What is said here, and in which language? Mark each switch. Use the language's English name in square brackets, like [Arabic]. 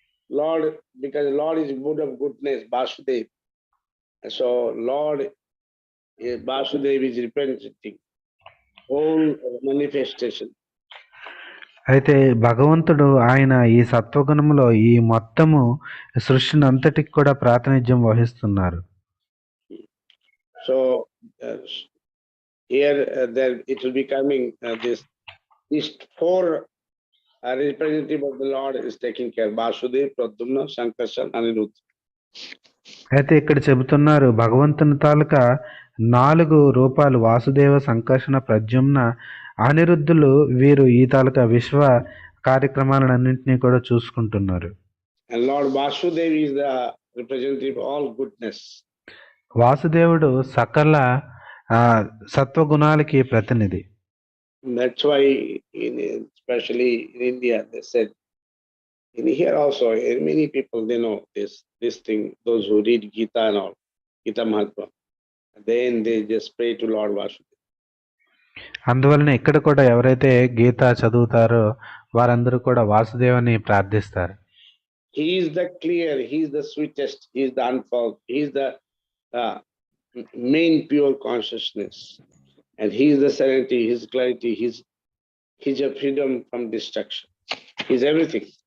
[English] Lord, because Lord is good of goodness, Vasudev. So Lord Vasudeva is representing whole manifestation. [Telugu] అయితే భగవంతుడు ఆయన ఈ సత్వగుణములో ఈ మొత్తము సృష్టిని అంతటికి కూడా ప్రాతినిధ్యం వహిస్తున్నారు. [English] So here there it will be coming these four representative of the Lord is taking care. Vasudeva, Pradyumna, Sankarshan, Aniruddha. [Telugu] అయితే ఇక్కడ చెబుతున్నారు భగవంతుని తాలూకా 4 రూపాలు వాసుదేవ, సంకర్షణ, ప్రద్యుమ్న, అనిరుద్ధులు వీరు ఈ తాలూకా విశ్వ కార్యక్రమాలన్నింటినీ కూడా చూసుకుంటున్నారు. [English] And Lord Vasudeva is the representative of all goodness. [Telugu] వాసుదేవుడు సకల సత్వగుణాలకి ప్రతినిధి. [English] That's why especially in India they said, in here also many people they know this thing, those who read Gita and all, Gita Mahatma, then they just pray to Lord Vasudeva. [Telugu] అందువలన ఇక్కడ కూడా ఎవరైతే గీత చదువుతారో వారందరూ కూడా వాసుదేవుని ప్రార్థిస్తారు. [English] He is the clear, he is the sweetest, he is the unfold, he is the main pure consciousness, and he is the serenity, his clarity, his freedom from destruction, he is everything.